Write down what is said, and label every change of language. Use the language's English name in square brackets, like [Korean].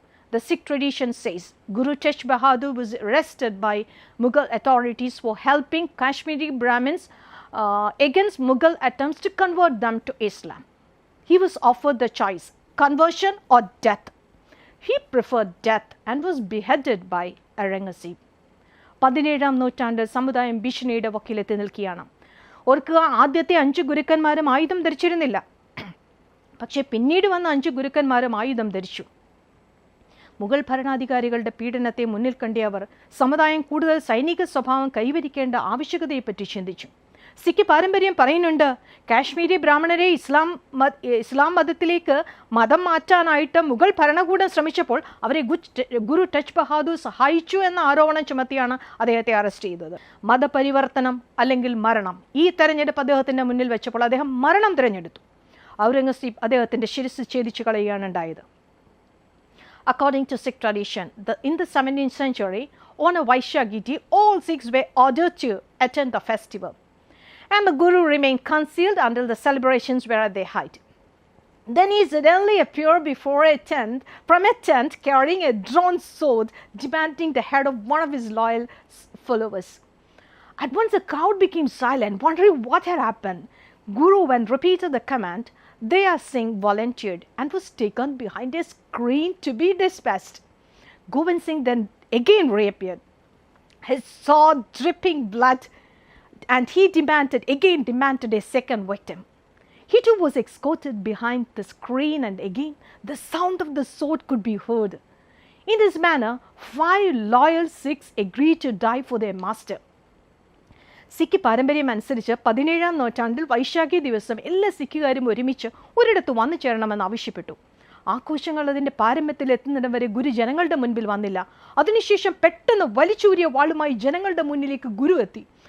[English] The Sikh tradition says Guru Tech Bahadur was arrested by Mughal authorities for helping Kashmiri Brahmins against Mughal attempts to convert them to Islam. He was offered the choice, conversion or death. He preferred death and was beheaded by Aurangzeb. [Malayalam] 17ാം നൂറ്റാണ്ട് സമുദായം ഭീഷണിയുടെ വക്കിലെത്തി നിൽക്കുകയാണ്. ഓർക്കുക, ആദ്യത്തെ 5 ഗുരുക്കന്മാരും ആയുധം ധരിച്ചിരുന്നില്ല. പക്ഷേ പിന്നീട് വന്ന 5 ഗുരുക്കന്മാരും ആയുധം ധരിച്ചു. മുഗൾ ഭരണാധികാരികളുടെ പീഡനത്തെ മുന്നിൽ കണ്ട അവർ സമുദായം കൂടുതൽ സൈനിക സ്വഭാവം കൈവരിക്കേണ്ട ആവശ്യകതയെപ്പറ്റി ചിന്തിച്ചു. സിഖ് പാരമ്പര്യം പറയുന്നുണ്ട്, കാശ്മീരി ബ്രാഹ്മണരെ ഇസ്ലാം മതത്തിലേക്ക് മതം മാറ്റാനായിട്ട് മുഗൾ ഭരണകൂടം ശ്രമിച്ചപ്പോൾ അവരെ ഗുരു ടെച്ച് ബഹാദൂർ സഹായിച്ചു എന്ന ആരോപണം ചുമത്തിയാണ് അദ്ദേഹത്തെ അറസ്റ്റ് ചെയ്തത്. മതപരിവർത്തനം അല്ലെങ്കിൽ മരണം, ഈ തെരഞ്ഞെടുപ്പ് അദ്ദേഹത്തിൻ്റെ മുന്നിൽ വെച്ചപ്പോൾ അദ്ദേഹം മരണം തിരഞ്ഞെടുത്തു. ഔറംഗസീബ് അദ്ദേഹത്തിൻ്റെ ശിരസ് ഛേദിച്ചു കളയുകയാണ് ഉണ്ടായത്. [English] According to Sikh tradition, in the 17th century, on a Vaishakhi day, all Sikhs were ordered to attend the festival. And the Guru remained concealed until the celebrations were at their height. Then he suddenly appeared from a tent carrying a drawn sword, demanding the head of one of his loyal followers. At once the crowd became silent, wondering what had happened. Guru, when repeated the command, Daya Singh volunteered and was taken behind a screen to be dispatched. Govind Singh then again reappeared, his sword dripping blood, and he demanded a second victim. He too was escorted behind the screen, and again the sound of the sword could be heard. In this manner, 5 loyal Sikhs agreed to die for their master. [Malayalam] Sikh പാരമ്പര്യം അനുസരിച്ച് 17ാം നൂറ്റാണ്ടിൽ വൈശാഖി ദിവസം എല്ലാ സിഖുകാരും ഒരുമിച്ച് ഒരിടത്ത് വന്നു ചേരണമെന്ന് ആവശ്യപ്പെട്ടു. ആഘോഷങ്ങൾ അതിൻ്റെ പാരമ്യത്തിൽ എത്തുന്നിടം വരെ ഗുരു ജനങ്ങളുടെ മുൻപിൽ വന്നില്ല. അതിനുശേഷം പെട്ടെന്ന് വലിച്ചൂരിയ വാളുമായി ജനങ്ങളുടെ മുന്നിലേക്ക് ഗുരു എത്തി.